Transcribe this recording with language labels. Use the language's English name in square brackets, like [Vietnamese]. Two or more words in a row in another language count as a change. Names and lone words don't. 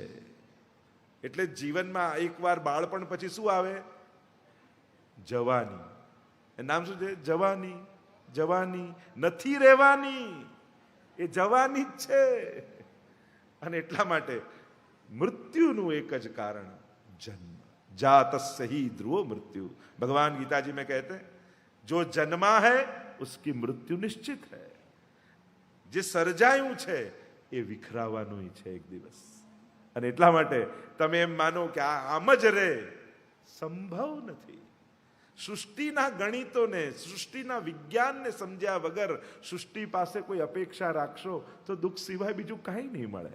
[Gujarati] એટલે જીવનમાં એકવાર બાળપણ પછી શું આવે? જવાની. એ નામ શું છે? જવાની. જવાની નથી રહેવાની, એ જવાની જ છે. અને એટલા માટે મૃત્યુનું એક જ કારણ જન્મ. [Sanskrit] જાતસ્ય हि ध्रुवो मृत्यु. [Hindi] भगवान गीताजी में कहते हैं जो जन्मा है उसकी मृत्यु निश्चित है. [Gujarati] જે સર્જાયું છે એ વિખરાવાનું છે એક દિવસ. અને એટલા માટે તમે એમ માનો કે આમ જ રહે, સંભવ નથી. સૃષ્ટિના ગણિતોને, સૃષ્ટિના વિજ્ઞાનને સમજ્યા વગર સૃષ્ટિ પાસે કોઈ અપેક્ષા રાખશો તો દુઃખ સિવાય બીજું કાંઈ નહીં મળે.